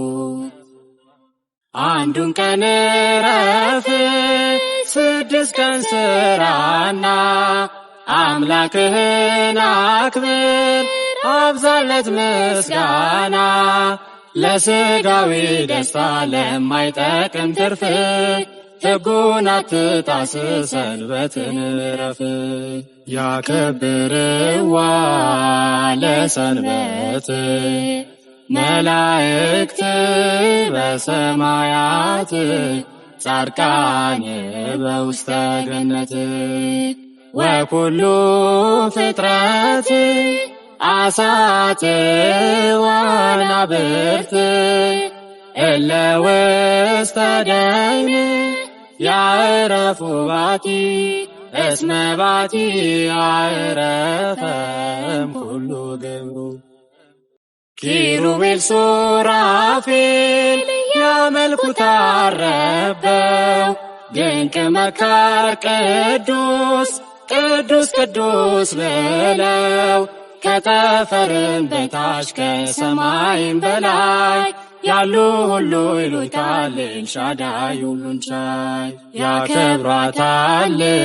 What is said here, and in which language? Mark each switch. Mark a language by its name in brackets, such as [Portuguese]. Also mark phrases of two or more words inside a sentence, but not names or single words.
[Amharic] አንዱን ቀን ዕረፍ 6 ቀን ሥራና አምላክህን አክብር አብዛለት ምስጋና። ለሥጋዊ ደስታ ለማይጠቅም ትርፍ ሕጉን አትጣስ ሰንበትን ዕረፍ። [Geez] ያከብርዋ ለሰንበት መላእክት በሰማያት ጻድቃን በውስተ ገነት። ወኩሉ ፍጥረት አሳት ወአናብርት እለ ውስተ ደይን ያዕረፉ ባቲ እስመ ባቲ ያዕረፈም ኩሉ ግብሩ። ኪሩቤል ሱራፌል ያመልኩታል ረበው [Amharic] ድንቅ መካር ቅዱስ ቅዱስ ቅዱስ ብለው ከጠፈርም በታች ከሰማይም በላይ ያሉ ሁሉ ይሉታል ኤልሻዳይ ሁሉን ቻይ። ያከብሯታል